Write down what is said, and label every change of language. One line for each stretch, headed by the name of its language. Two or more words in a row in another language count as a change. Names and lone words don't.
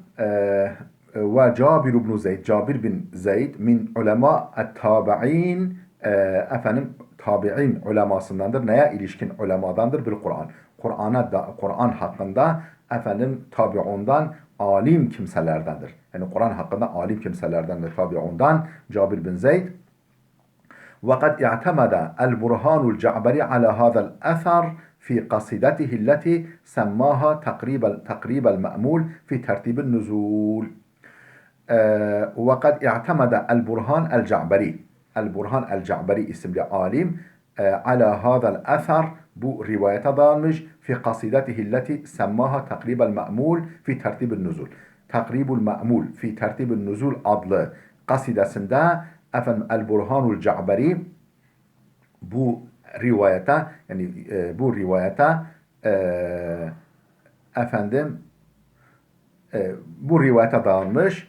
Turkish: Ve Cabir ibn Zeyd, Cabir bin Zeyd
Arabic: من علماء التابعين,
Turkish: tabi'in ulemasındandır. Neye ilişkin ulemadandır?
Arabic: Bil Kur'an.
Turkish: Kur'an hakkında tabi'undan alim kimselerdendir. Yani Kur'an hakkında alim kimselerdendir tabi'undan Cabir bin Zeyd.
Arabic: وقد اعتمد البرهان الجعبري على هذا الأثر في قصيدته التي سماها تقريب المأمول في ترتيب النزول. وقد اعتمد البرهان الجعبري. البرهان الجعبري
Turkish: isimli alim
Arabic: على هذا الأثر
Turkish: bu rivayete dayanmış
Arabic: في قصيدته التي سماها تقريب المأمول في ترتيب النزول.
Turkish: Takribul ma'mul fi tertibin nuzul adlı kasidesinde El-Burhanul Ca'beri bu rivayete dayanmış.